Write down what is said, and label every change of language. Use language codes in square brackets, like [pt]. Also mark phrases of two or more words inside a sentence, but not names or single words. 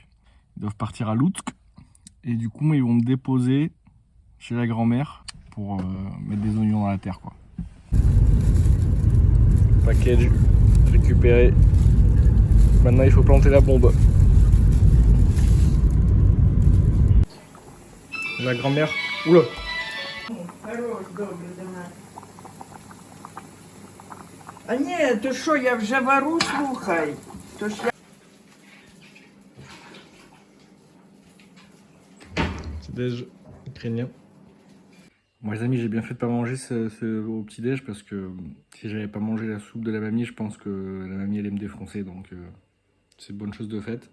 [fr] Ils doivent partir à Loutsk. Et du coup, ils vont me déposer chez la grand-mère pour mettre des oignons dans la terre, quoi. Package récupéré. Maintenant, il faut planter la bombe. La grand-mère. Oula! [uk] Хорош, добре до нас. А ні, то що, я вже вару, слухай. То ж я... [fr] Petit déj ukrainien. Bon les amis, j'ai bien fait de pas manger au petit déj parce que si j'avais pas mangé la soupe de la mamie, je pense que la mamie allait me défoncer, donc c'est une bonne chose de faite.